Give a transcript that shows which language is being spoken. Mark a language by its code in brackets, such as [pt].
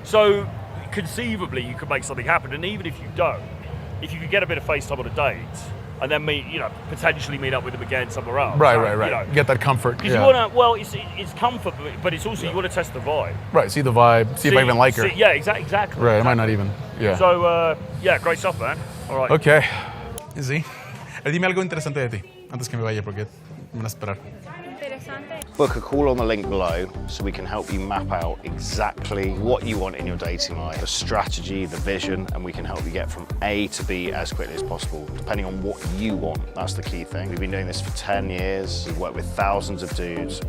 [en] So conceivably, you could make something happen. And even if you don't, if you could get a bit of FaceTime on a date, and then potentially meet up with them again somewhere else. Right. Get that comfort. Because you want to. It's comfort, but it's also you want to test the vibe. Right. See the vibe. See if I even like her. Yeah. Exactly. Right. I might not even. Yeah. So great stuff, man. All right. [es] Ok. Sí. Dime algo interesante de ti, antes que me vaya, porque me van a esperar. Interesante. [en] Book a call on the link below so we can help you map out exactly what you want in your dating life, the strategy, the vision, and we can help you get from A to B as quickly as possible, depending on what you want. That's the key thing. We've been doing this for 10 years. We've worked with thousands of dudes.